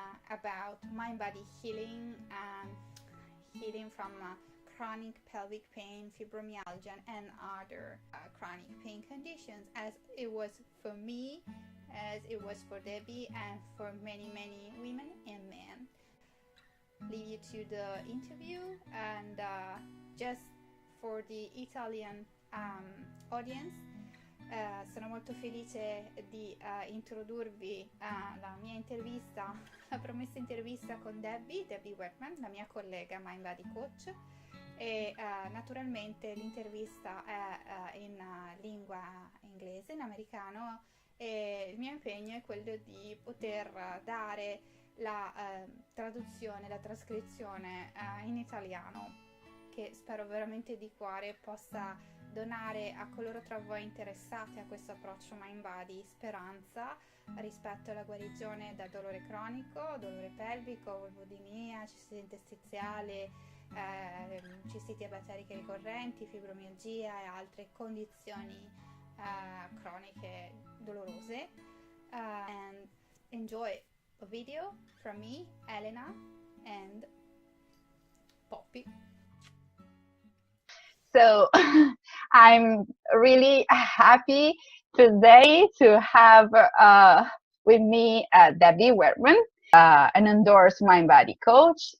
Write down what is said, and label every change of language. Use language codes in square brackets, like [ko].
[en] about mind-body healing and healing from chronic pelvic pain, fibromyalgia, and other chronic pain conditions, as it was for me, as it was for Debby, and for many women and men. Leave you to the interview, and just for the Italian audience, [it] sono molto felice di introdurvi la mia intervista, la promessa intervista con Debby Werthmann, la mia collega mind body coach, e naturalmente l'intervista è in lingua inglese, in americano, e il mio impegno è quello di poter dare la traduzione, la trascrizione in italiano, che spero veramente di cuore possa donare a coloro tra voi interessati a questo approccio mind body speranza rispetto alla guarigione da dolore cronico, dolore pelvico, vulvodinia, cistite interstiziale, cistiti abatteriche ricorrenti, fibromialgia e altre condizioni croniche dolorose. [en] And enjoy a video from me, Elena, and Poppy. So I'm really happy today to have with me Debby Werthmann, an endorsed mind body coach.